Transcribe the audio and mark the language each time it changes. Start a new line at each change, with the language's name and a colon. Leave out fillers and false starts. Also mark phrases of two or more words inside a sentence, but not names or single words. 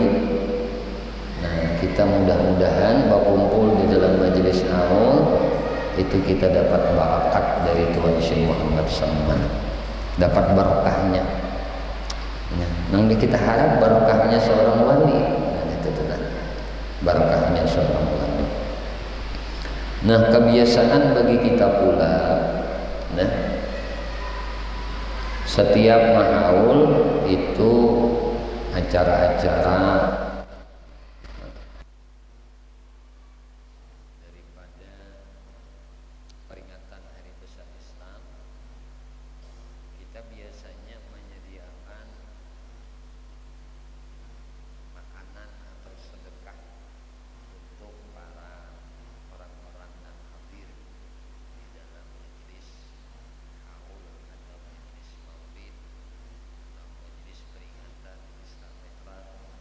Indonesian: Nah kita mudah-mudahan berkumpul di dalam majelis haul itu kita dapat barakat dari Tuan Syekh Muhammad Seman, dapat berkahnya. Nah kita harap berkahnya seorang wali. Nah itu tuh berkahnya seorang wali. Nah kebiasaan bagi kita pula, nah setiap mahaul itu acara-acara daripada peringatan Hari Besar Islam, kita biasanya menyediakan makanan atau sedekah untuk para orang-orang yang hadir di dalam majelis haul atau majelis maulid atau majelis peringatan Islam Netral.